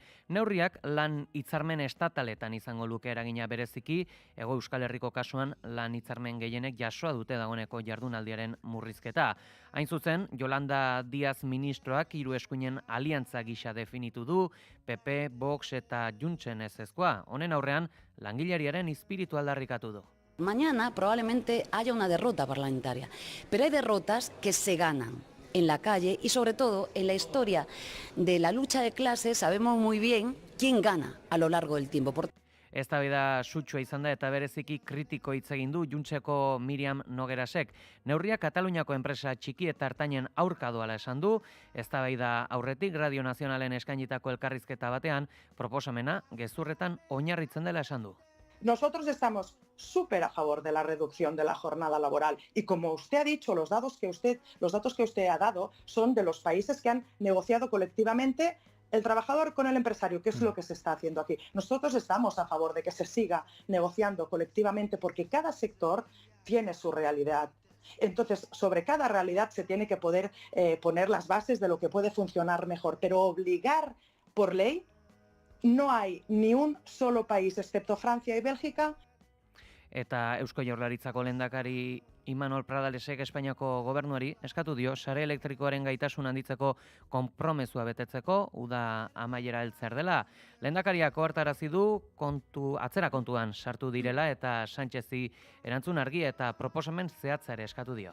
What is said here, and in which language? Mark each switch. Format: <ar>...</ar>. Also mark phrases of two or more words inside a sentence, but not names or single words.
<eu>Neurriak lan hitzarmen estataletan izango luke eragina bereziki, Hego Euskal Herriko kasuan lan hitzarmen gehienek jasoa dute dagoeneko jardunaldiaren murrizketa. Hain zuzen, Yolanda Díaz ministroak hiru eskuinen aliantza gisa definitu du, PP, Vox eta Juntsen ezezkoa. Honen aurrean, langileriaren espiritu aldarrikatu du.</eu> <es>Mañana probablemente haya una derrota parlamentaria, pero hay derrotas que se ganan en la calle y sobre todo en la historia de la lucha de clases sabemos muy bien quién gana a lo largo del tiempo.</es> <eu>Eztabaida sutsua izan da eta bereziki kritiko hitz egin du Juntseko Miriam Noguerasek. Neurria Kataluniako enpresa txiki eta ertainen aurka doala esan du. Eztabaida aurretik Radio Nazionalen eskainitako elkarrizketa batean proposamena gezurretan oinarritzen dela esan du.</eu> <es>Nosotros estamos súper a favor de la reducción de la jornada laboral y como usted ha dicho, los datos que usted ha dado son de los países que han negociado colectivamente el trabajador con el empresario, que es lo que se está haciendo aquí. Nosotros estamos a favor de que se siga negociando colectivamente porque cada sector tiene su realidad. Entonces, sobre cada realidad se tiene que poder poner las bases de lo que puede funcionar mejor, pero obligar por ley no hay ni un solo país, excepto Francia y Bélgica.</es> <eu>Eta Eusko Jaurlaritzako lehendakari Imanol Pradalesek Espainiako gobernuari eskatu dio sare elektrikoaren gaitasun handitzeko konpromezua betetzeko uda amaiera heltzer dela. Lehendakariak ohartarazi du atzera kontuan sartu direla eta Sánchezi erantzun argi eta proposamen zehatza ere eskatu dio.</eu>